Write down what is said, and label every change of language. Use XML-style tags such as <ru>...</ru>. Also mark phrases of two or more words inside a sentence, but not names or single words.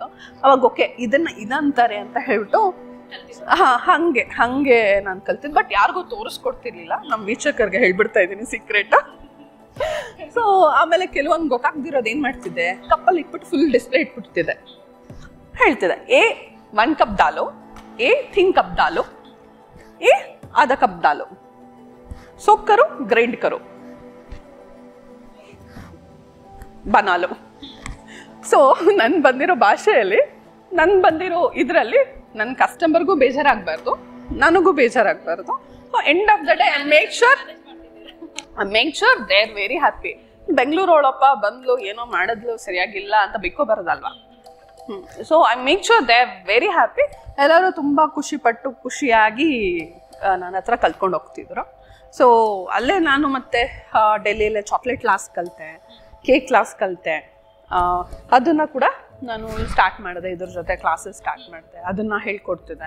<kn>ಅವಾಗ ಓಕೆ ಇದಂತಾರೆ ಅಂತ ಹೇಳ್ಬಿಟ್ಟು ಹಂಗೆ ನಾನು ಕಲ್ತಿದ್ದೆ. ಬಟ್ ಯಾರಿಗೂ ತೋರಿಸ್ಕೊಡ್ತಿರ್ಲಿಲ್ಲ, ನಮ್ಮ ವೀಕ್ಷಕರಿಗೆ ಹೇಳ್ಬಿಡ್ತಾ ಇದ್ದೀನಿ ಸೀಕ್ರೆಟ್. ಸೊ ಆಮೇಲೆ ಕೆಲವೊಂದು ಗೊತ್ತಾಗ್ದಿರೋದು ಏನು ಮಾಡ್ತಿದ್ದೆ, ಕಪ್ಪಲ್ಲಿ ಇಟ್ಬಿಟ್ಟು</kn> <en>full display</en> <kn>ಇಟ್ಬಿಡ್ತಿದ್ದೆ. ಹೇಳ್ತಿದ್ದೆ A 1</kn> <hi>कप डालो,</hi> <kn>A 3</kn> <hi>कप डालो, A आधा कप डालो, सोक करो, ग्राइंड करो, बना लो.</hi> <kn>ಸೊ ನನ್ ಬಂದಿರೋ ಭಾಷೆಯಲ್ಲಿ, ನನ್ ಬಂದಿರೋ ಇದರಲ್ಲಿ ನನ್ನ ಕಸ್ಟಮರ್ಗೂ ಬೇಜಾರಾಗಬಾರ್ದು, ನನಗೂ ಬೇಜಾರಾಗಬಾರ್ದು.</kn> <en>so end of the day I make sure they are very happy.</en> <kn>ಬೆಂಗಳೂರೊಳಪ್ಪ ಬಂದ್ಲು ಏನೋ ಮಾಡಿದ್ಲು ಸರಿಯಾಗಿಲ್ಲ ಅಂತ ಬಿಕ್ಕೋಬಾರ್ದಲ್ವಾ.</kn> <en>so I make sure they are very happy.</en> <kn>ಎಲ್ಲರೂ ತುಂಬ ಖುಷಿಯಾಗಿ ನನ್ನ ಹತ್ರ ಕಲ್ತ್ಕೊಂಡು ಹೋಗ್ತಿದ್ರು. ಸೊ ಅಲ್ಲೇ ನಾನು ಮತ್ತೆ ಡೆಲ್ಲಿಯಲ್ಲೇ</kn> <en>chocolate class</en> <kn>ಕಲಿತೆ,</kn> <en>cake class</en> <kn>ಕಲಿತೆ. ಅದನ್ನು ಕೂಡ ನಾನು ಸ್ಟಾರ್ಟ್ ಮಾಡಿದೆ, ಇದ್ರ ಜೊತೆ</kn> <en>classes start</en> <kn>ಮಾಡಿದೆ, ಅದನ್ನು ಹೇಳ್ಕೊಡ್ತಿದ್ದೆ.</kn>